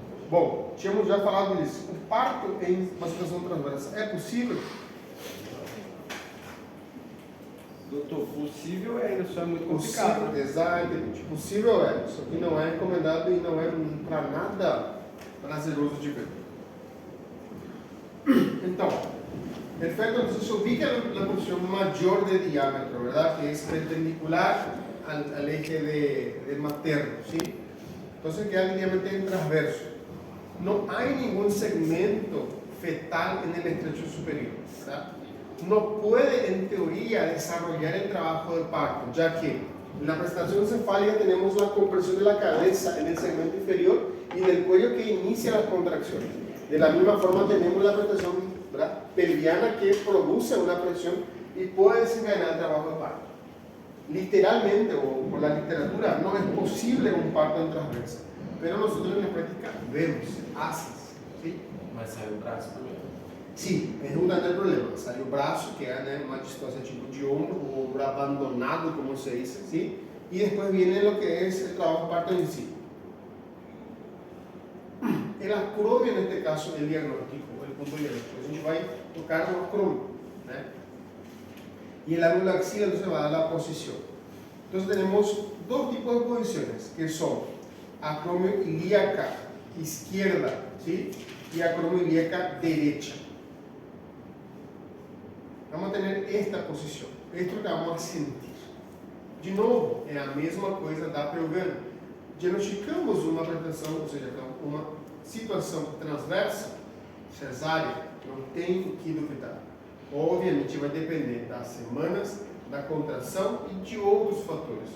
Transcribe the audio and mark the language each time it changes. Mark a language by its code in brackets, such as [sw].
[pt] Bom, tínhamos já falado disso. O parto em uma situação transversa é possível? Doutor, possível é, isso é muito complicado. Possível, exatamente. Possível é, só que não é recomendado e não é para nada prazeroso de ver. [es] Então, perfecto, entonces se ubica la porción mayor de diámetro, ¿verdad? Que es perpendicular al eje del materno, ¿sí? Entonces queda linealmente en transverso. No hay ningún segmento fetal en el estrecho superior, ¿verdad? No puede, en teoría, desarrollar el trabajo de parto, ya que en la presentación cefálica tenemos la compresión de la cabeza en el segmento inferior y del cuello que inicia las contracciones. De la misma forma tenemos la presentación, ¿verdad?, pelviana que produce una presión y puede desencadenar el trabajo de parto. Literalmente, o por la literatura, no es posible un parto en transversa. pero nosotros en la práctica vemos, haces, ¿sí? [pt] Mas sai o braço primeiro. Sim, é um grande problema. Sai o braço, que é, né, uma distância tipo de ombro, o ombro abandonado, [es] como se dice, ¿sí? Y después viene lo que es el trabajo parto en sí. El acromio, en este caso, el diagnóstico, el punto diagnóstico. [pt] A gente vai tocar no acromio, ¿né? [es] Y el ángulo axial entonces va a dar la posición. Entonces tenemos dos tipos de posiciones, que son acromio ilíaca izquierda, ¿sí? Y acromio ilíaca derecha. Vamos a tener esta posición. Esto es lo que vamos a sentir. [pt] De novo, é a mesma coisa da pelviana. Diagnosticamos uma pretensão, ou seja, uma situação transversa, cesárea, não tem o que duvidar. Obviamente vai depender das semanas, da contração e de outros fatores.